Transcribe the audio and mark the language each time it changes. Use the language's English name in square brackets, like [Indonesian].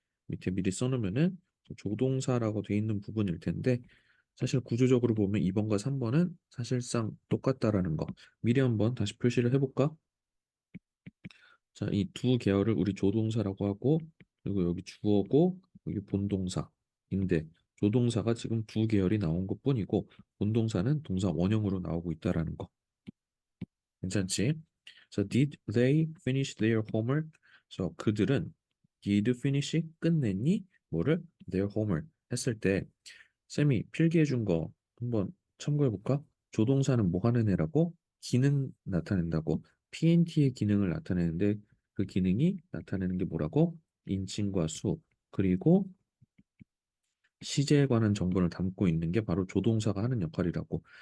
[Korean] 밑에 미리 써놓으면은 조동사라고 돼 있는 부분일 텐데 사실 구조적으로 보면 2번과 3번은 사실상 똑같다라는 거 미리 한번 다시 표시를 해볼까? 자, 이 두 계열을 우리 조동사라고 하고 그리고 여기 주어고 여기 본동사인데 조동사가 지금 두 계열이 나온 것뿐이고 본동사는 동사 원형으로 나오고 있다라는 거. 괜찮지? [English] So did they finish their homework? So [Korean] 그들은 [English] did finish [Korean] 끝냈니? 뭐를 [English] their homework [Korean] 했을 때 쌤이 필기해 준 거 한번 참고해 볼까? 조동사는 뭐 하는 애라고? 기능 나타낸다고. PNT의 기능을 나타내는데 그 기능이 나타내는 게 뭐라고? 인칭과 수 그리고 시제에 관한 정보를 담고 있는 게 바로 조동사가 하는 역할이라고.